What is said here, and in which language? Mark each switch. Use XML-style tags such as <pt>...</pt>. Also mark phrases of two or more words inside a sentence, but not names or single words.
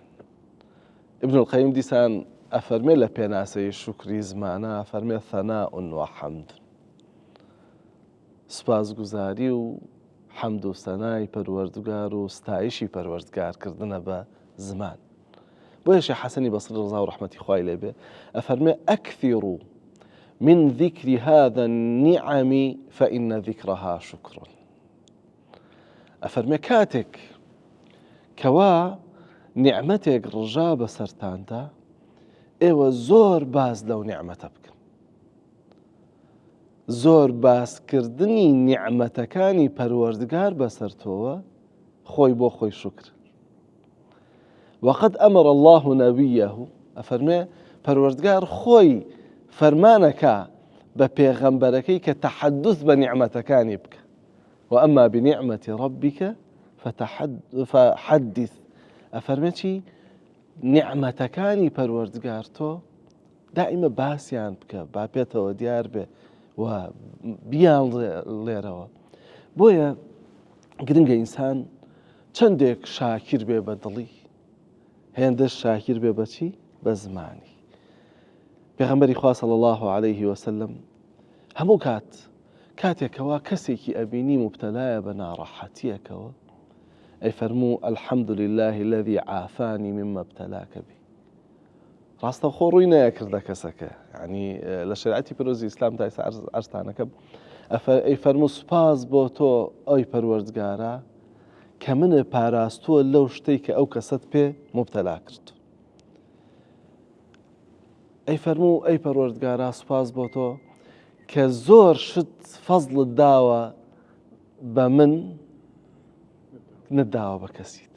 <ckb>ابن القیم دیسان ئەفەرمێ لە پێناسەی شکری زمانە، ئەفەرمێ ثەناء وحەمد، سوپاسگوزاری و حەمد و سەنای پەروەردگار و ستایشی پەروەردگارکردنە بە زمان. بۆیە شێخ حەسەنی بەسری ڕزا و ڕەحمەتی خوای لێبێ ئەفەرمێ</ckb> <ar>ئەکثروا من ذكر هذا النعم فإن ذكرها شكر.</ar> <ckb>ئەفەرمێ کاتێک کەوا نیعمەتێک ڕژا بەسەرتاندا، ئێوە زۆر باس لەو نیعمەتە بکەن. زۆر باسکردنی نیعمەتەکانی پەروەردگار بەسەر تۆوە خۆی بۆ خۆی شکر.</ckb> <ar>وقد أمر الله نبيه،</ar> <ckb>ئەفەرمێ پەروەردگار خۆی فەرمانەکە بە پێغەمبەرەکەی کە تەحەدوث بە نیعمەتەکانی بکە.</ckb> <ar>وأما بنعمة ربك فحدث.</ar> <ckb>ئەفەرمێ چی؟ نیعمەتەکانی پەروەردگار تۆ دائیمە باسییان بکە، با پێێتەوە دیار بێ و بیان لێرەوە. بۆیە گرنگە ئینسان چەندێک شاکر بێ بە دڵی، هێندەش شاکر بێ بەچی؟ بە زمانی. پێغەمبەری خوا</ckb> <ar>صلی الله عليه وسلم</ar> <ckb>هەموو کاتێکەوە کەسێکی ئەبینی مبتەلایە بە ناڕەحەتیەکەوە، ئەی فەرموو</ckb> <ar>الحەمد لله الذي عافاني مما ابتلاك به.</ar> <ckb>ڕاستەوخۆ ڕووی نەیەکردە کەسەکە، یعنی لە شریعەتی پیرۆزی ئیسلام تا ئێستا ئەرزتانەکە ئەی فەرموو سوپاس بۆ تۆ ئەی پەروەردگارە کە منە پاراستووە لەو شتەی کە ئەو کەسەت پێ مبتەلا کرد. ئەی فەرموو ئەی پەروەردگارە سوپاس بۆ تۆ کە زۆر شت فەزڵت داوە بە من نەداوە بە کەسی تر.</ckb>